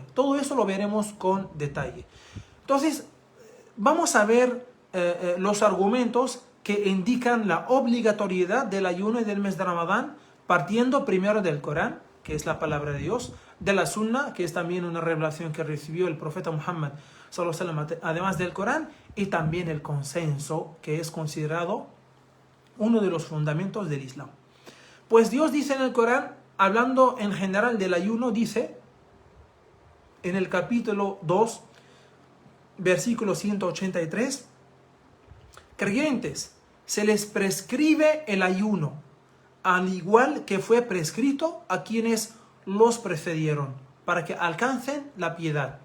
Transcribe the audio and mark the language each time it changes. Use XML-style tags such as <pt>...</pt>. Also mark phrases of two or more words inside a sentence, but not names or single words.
<es>Todo eso lo veremos con detalle. Entonces, vamos a ver los argumentos que indican la obligatoriedad del ayuno y del mes de Ramadán, partiendo primero del Corán, que es la palabra de Dios, de la Sunna, que es también una revelación que recibió el profeta Muhammad</es> <ar>صلى الله عليه وسلم,</ar> <es>además del Corán, y también el consenso, que es considerado uno de los fundamentos del Islam. Pues Dios dice en el Corán, hablando en general del ayuno, dice en el capítulo 2, versículo 183, creyentes, se les prescribe el ayuno, al igual que fue prescrito a quienes los precedieron, para que alcancen la piedad.</es>